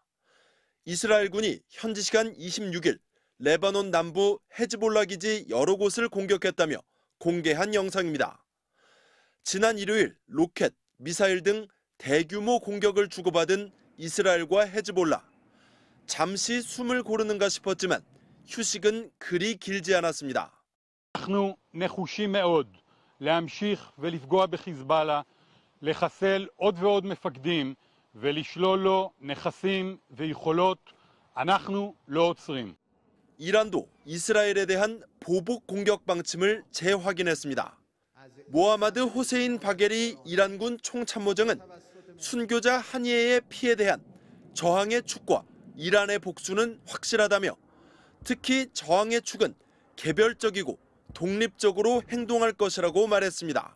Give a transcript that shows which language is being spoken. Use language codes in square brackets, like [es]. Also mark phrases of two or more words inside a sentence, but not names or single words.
[ko] 이스라엘군이 현지 시간 26일 레바논 남부 헤즈볼라 기지 여러 곳을 공격했다며 공개한 영상입니다. 지난 일요일 로켓, 미사일 등 대규모 공격을 주고받은 이스라엘과 헤즈볼라. 잠시 숨을 고르는가 싶었지만 휴식은 그리 길지 않았습니다. [he] אנחנו נחושים מאוד להמשיך ולפגוע בחיזבאללה, לחסל עוד ועוד מפקדים ולשלול לו נכסים ויכולות. אנחנו לא עוצרים. [ko] 이란도 이스라엘에 대한 보복 공격 방침을 재확인했습니다. 모하마드 호세인 바게리 이란군 총참모장은 순교자 한예의 피해에 대한 저항의 축과 이란의 복수는 확실하다며 특히 저항의 축은 개별적이고 독립적으로 행동할 것이라고 말했습니다.